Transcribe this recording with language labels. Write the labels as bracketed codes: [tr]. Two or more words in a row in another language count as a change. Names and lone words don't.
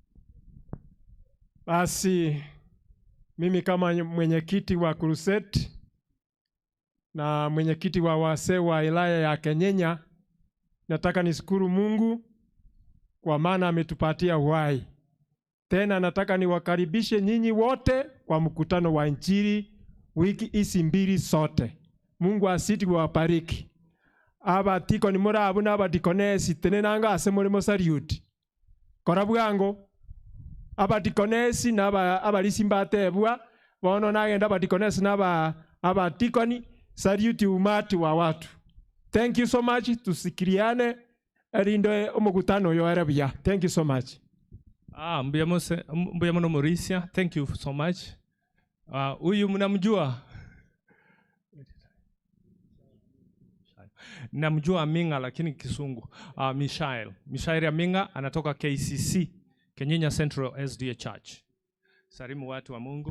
[sw] Basi mimi kama mwenyekiti wa Crusade na mwenyekiti wa wazee wa wilaya ya Kenyanya, nataka nishukuru Mungu kwa maana ametupatia uhai. Tena nataka niwakaribishe nyinyi wote kwa mkutano wa Injili wiki hizi mbili sote. Mungu asiti wabariki. [guz] Abatiko ni murabu na abadikonesi tenenanga ase mulimo salute. Korabwango abadikonesi na abalisi mbatebwa bono nagenda abadikonesi na abatikoni salute [sw] umati wa watu. [en] Thank you so much. [guz] Tusikiriane erindo omugutano yo erabia. [en] Thank you so much. Mbuyamano Mauricia, thank you so much. [sw] Huyu mnamjua? Namjua Aminga lakini Kisungu. Mishael Aminga anatoka KCC, Kenyinya Central SDA Church. Salimu watu wa Mungu.